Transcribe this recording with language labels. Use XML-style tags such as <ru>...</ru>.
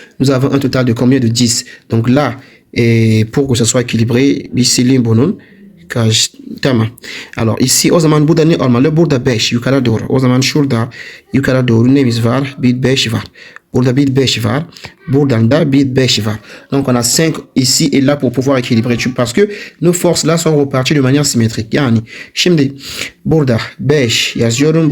<fr>Nous avons un total de combien? De 10. Donc là, pour que ça soit équilibré, ici</fr> <tr>bunun tamam. Alors ici o zaman burada ne olmalı? Burada 5 yukarı doğru. O zaman şurada yukarı doğru neyimiz var? Bir 5 var. Burada bir 5 var. Buradan da bir 5 var.</tr> <fr>Donc on a 5 ici et là pour pouvoir équilibrer. Parce que nos forces là sont reparties de manière symétrique.</fr> <tr>Yani şimdi burada 5 yazıyorum.</tr>